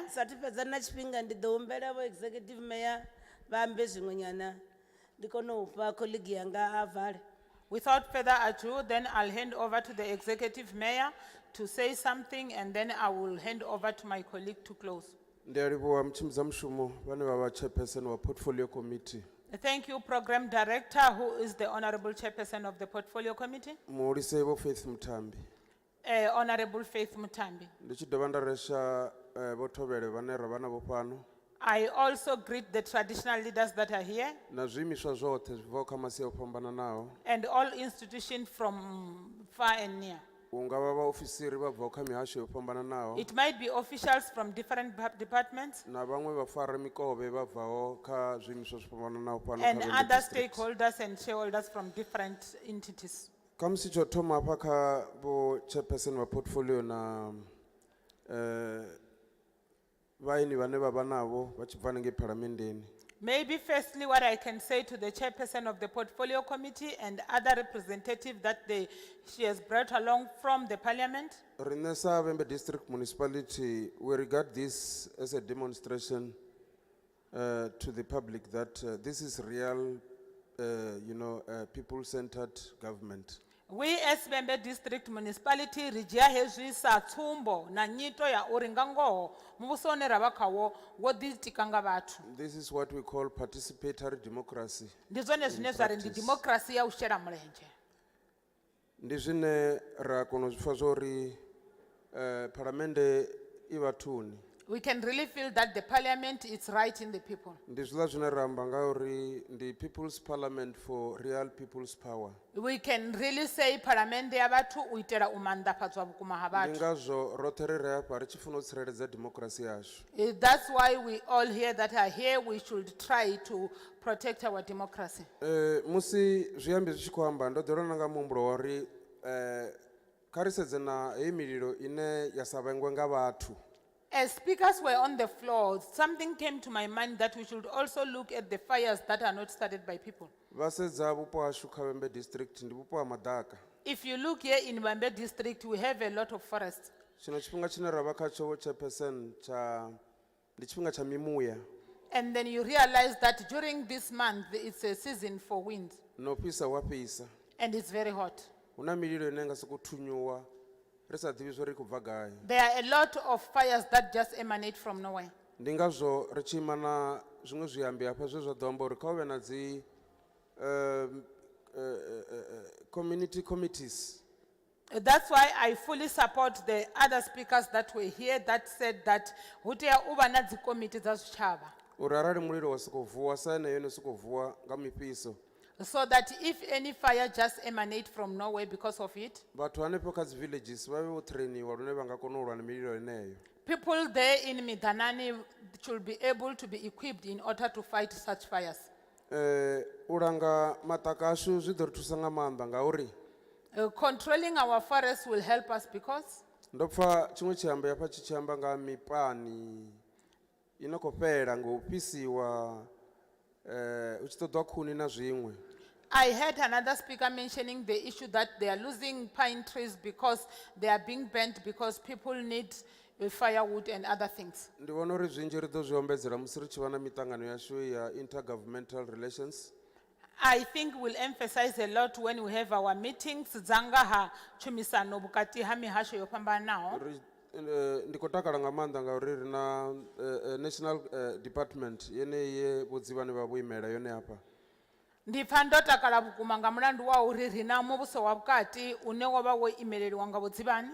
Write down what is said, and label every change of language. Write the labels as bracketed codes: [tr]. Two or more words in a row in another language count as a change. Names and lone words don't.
[ve] Satifedza na tshifhinga ndi ḓo humbela vho [en] executive mayor [ve] vha ambe zwiṅwe nyana ndi kone u fha colleague yanga a vale. [en] Without further ado, then I'll hand over to the executive mayor to say something, and then I will hand over to my colleague to close. [ve] Ndi a livhuwa mtshimza mushumo vhane vha vha chairperson wa portfolio committee. [en] Thank you, Program Director, who is the Honorable Chairperson of the Portfolio Committee. [ve] Muhulise vho Faith Mthambi. [en] Honorable Faith Mutambi. [ve] Ndi tshi dovha nda resha vho Thobele vhane ra vha navho fhano. [en] I also greet the traditional leaders that are here [ve] na zwiimiswa zwoṱhe zwi bvaho kha masia o fhambananaho. [en] and all institutions from far and near. [ve] Hu nga vha vhaofisiri vha bvaho kha mihasho yo fhambananaho [en] It might be officials from different departments [ve] na vhaṅwe vhafaramikovhe vha bvaho kha zwiimiswa zwo fhambananaho fhano [en] and [ve] kha Vhembe [en] other District. stakeholders and shareholders from different entities. [ve] Kha musi tsho thoma hafha kha vho chairperson wa portfolio na vhaeni vhane vha vha navho vha tshi bva hanengei phalamendeni. [en] Maybe firstly what I can say to the chairperson of the portfolio committee and other representatives that she has brought along from the parliament. [ve] Rine sa Vhembe District Municipality, [en] we regard this as a demonstration to the public that this is real, people-centered government. We as [ve] Vhembe District Municipality rijia hezwi sa tsumbo na nyito ya uri nga ngoho muvhuso une ra vha khawo wo ḓitika nga vhathu. [en] This is what we call participatory democracy. [ve] Ndi zwone zwine zwa ri ndi democracy ya u shela mulenzhe. Ndi zwine ra kona u zwi pfha zwori phalamennde I vhathuni. [en] We can really feel that the parliament is right in the people. [ve] Ndi zwiḽa zwine ra amba ngauri ndi [en] people's parliament for real people's power. We can really say parliament [ve] ya vhathu u itela u manḓafhadzwa vhukuma ha Ndi vhathu. ngazwo roṱhe ri re hafha ri tshi funa u tsireledza democracy yashu. [en] That's why we all here that are here, we should try to protect our democracy. [ve] Musi zwiambi zwi tshi khou amba ndo ḓora na nga muhumbulo wa uri kha ri sedze na heyi mililo ine ya sa vhengwe nga vhathu. [en] As speakers were on the floor, something came to my mind that we should also look at the fires that are not started by people. [ve] Vhasedza vhupo hashu kha Vhembe District ndi vhupo ha madaka. [en] If you look here in Vhembe District, we have a lot of forests. [ve] Tshino tshifhinga tshine ra vha khatsho chairperson ndi tshifhinga tsha mimuya. [en] And then you realize that during this month, it's a season for wind. [ve] No fhisa wa fhisa. [en] And it's very hot. [ve] Huna mililo ine nga sokou thunyuwa. Ri sa ḓivhi zwori I khou bva gai. [en] There are a lot of fires that just emanate from nowhere. [ve] Ndi ngazwo ri tshi ima na zwiṅwe zwiambi hafha zwe zwa ḓo amba uri kha hu vhe na dzi [en] community committees. That's why I fully support the other speakers that were here that said that [ve] hu tea u vha na dzi komiti dza zwitshavha. Uri arali mulilo wa sokou vuwa sa ene yone sokou vuwa nga mifhiso. [en] So that if any fire just emanate from nowhere because of it, [ve] Vhathu hanefho kha dzi villages vha vhe vho trainiwa lune vha nga kona u lwa na mililo yeneyo. [en] people there in Midanani should be able to be equipped in order to fight such fires. [ve] U langa maṱaka ashu zwi ḓo ri thusa nga maanḓa ngauri [en] Controlling our forests will help us because [ve] ndo pfa tshiṅwe tshiambi hafha tshi tshi amba nga mipani I no khou fhela nga u fhisiwa u tshi ṱoḓwa khuni na zwiṅwe. [en] I heard another speaker mentioning the issue that they are losing pine trees because they are being burnt because people need firewood and other things. [ve] Ndi vhona uri zwinzhi ri ḓo zwi ombedzela musi ri tshi vha na miṱangano yashu ya [en] intergovernmental relations. I think we'll emphasize a lot when we have our meetings [ve] dza nga ha tshumisano vhukati ha mihasho yo fhambanaho. Ndi khou takala nga maanḓa ngauri ri na [en] national department [ve] yeneyi vhudzivhani vha vho imela yone hafha. Ndi pfa ndo takala vhukuma nga mulandu wa uri ri na muvhuso wa vhukati une wo vha wo imeleliwa nga vhudzivhani.